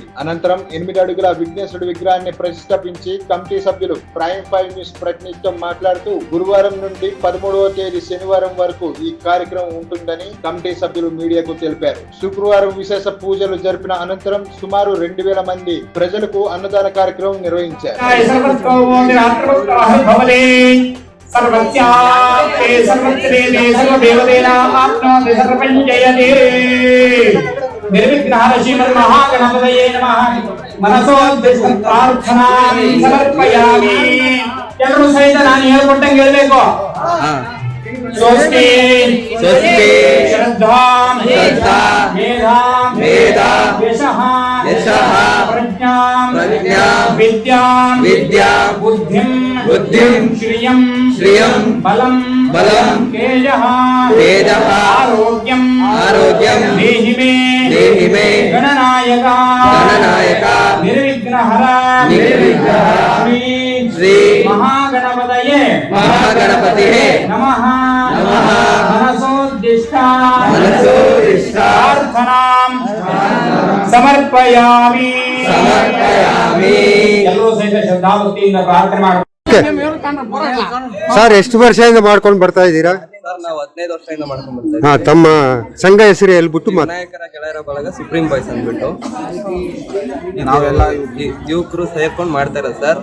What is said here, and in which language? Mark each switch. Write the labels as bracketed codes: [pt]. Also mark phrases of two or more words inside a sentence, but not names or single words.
[te] అనంతరం 8 అడుగుల విఘ్నేశ్వరుడి విగ్రహాన్ని ప్రతిష్ఠాపించి కమిటీ సభ్యులు ప్రైమ్ 5 న్యూస్ ప్రతినిధితో మాట్లాడుతూ గురువారం నుండి 13వ తేదీ శనివారం వరకు ఈ కార్యక్రమం ఉంటుందని కమిటీ సభ్యులు మీడియాకు తెలిపారు. శుక్రవారం విశేష పూజలు జరిపిన అనంతరం సుమారు 2000 మంది ప్రజలకు అన్నదాన కార్యక్రమం నిర్వహించారు. [sa] सर्वस्याप्ते सर्वत्रेते सर्वदेवतेना आप्नोति सर्वं जयते निर्विघ्नः श्रीमन्महागणपतये नमः मनसोद्दिष्ट प्रार्थनां समर्पयामि [kn] ಎಲ್ಲರೂ ಸಹಿತ ನಾನು ಹೇಳ್ಕೊಟ್ಟಂಗೆ ಹೇಳಬೇಕು [sa] ಸ್ವಸ್ತಿ ಸ್ವಸ್ತಿ ಶ್ರದ್ಧಾಂ ಶ್ರದ್ಧಾಂ ಮೇಧಾಂ ಮೇಧಾಂ ಯಶಃ ಯಶಃ ಪ್ರಜ್ಞಾಂ ಪ್ರಜ್ಞಾಂ ವಿದ್ಯಾಂ ವಿದ್ಯಾಂ ಬುದ್ಧಿಂ ಬುದ್ಧಿಂ ಶ್ರಿಯಂ ಶ್ರಿಯಂ ಬಲಂ ಬಲಂ ತೇಜಃ ತೇಜಃ ಆರೋಗ್ಯಂ ಆರೋಗ್ಯಂ ದೇಹಿ ಮೇ ಗಣನಾಯಕ ಗಣನಾಯಕ ನಿರ್ವಿಘ್ನಹರ ನಿರ್ವಿಘ್ನಹರ ಶ್ರೀ ಮಹಾಗಣಪತಯೇ ಮಹಾಗಣಪತಿಯೇ ನಮಃ ನಮಃ मनसोद्दिष्ट प्रार्थनां समर्पयामि [kn] ಎಲ್ಲರೂ ಸಹಿತ ಶ್ರದ್ಧಾಭಕ್ತಿಯಿಂದ ಪ್ರಾರ್ಥನೆ ಮಾಡಿ. ಸರ್, ಎಷ್ಟು ವರ್ಷದಿಂದ ಮಾಡ್ಕೊಂಡು ಬರ್ತಾ ಇದ್ದೀರಾ? ಸರ್, ನಾವು 15 ವರ್ಷದಿಂದ ಮಾಡ್ಕೊಂಡು ಬರ್ತಾ ಇದ್ದೀವಿ. ತಮ್ಮ ಸಂಘ ಹೆಸರು ಹೇಳ್ಬಿಟ್ಟು ವಿನಾಯಕರ ಗೆಳೆಯರ ಬಳಗ ಸುಪ್ರೀಂ ಬಾಯ್ಸ್ ಅಂದ್ಬಿಟ್ಟು ನಾವೆಲ್ಲ ಯುವಕರು ಸೇರ್ಕೊಂಡು ಮಾಡ್ತಾ ಇರೋದು ಸರ್.